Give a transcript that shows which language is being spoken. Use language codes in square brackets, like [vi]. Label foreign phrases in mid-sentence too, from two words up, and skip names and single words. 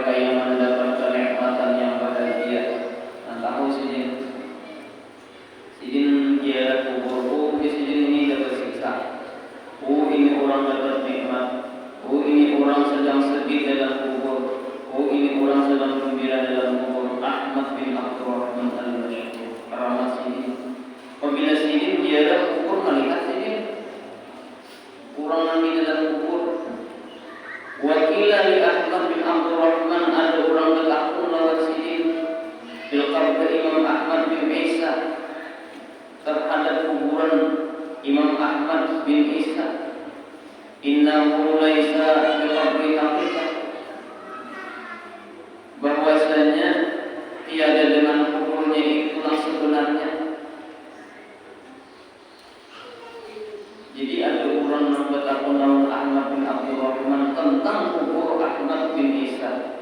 [id] yang mendapat kenikmatan yang bahagia. Nah, tahu sidin ziarah kubur, sidin ini dapat siksa. Ini orang dapat nikmat. Ini orang sedang sedih dalam kubur. Ini orang sedang gembira dalam kubur. Ahmad bin Abdurrahman al-Mashhur. Keramat sidin. Apabila sidin ziarah kubur, melihat sidin orang nanti dalam kubur. [ar] وقيل ل [id] Ahmad bin Abdurrahman, ada orang dekat pun lawan sidin [ar] بالقبر [id] Imam Ahmad bin Isa, terhadap kuburan Imam Ahmad bin Isa. [ar] إنه ليس بقبر حقيقة, [id] bahwasanya tiada dengan kuburnya itu yang sebenarnya. Jadi ada orang yang bertakun lawan Ahmad bin Abdurrahman tentang kubur Ahmad bin Isa.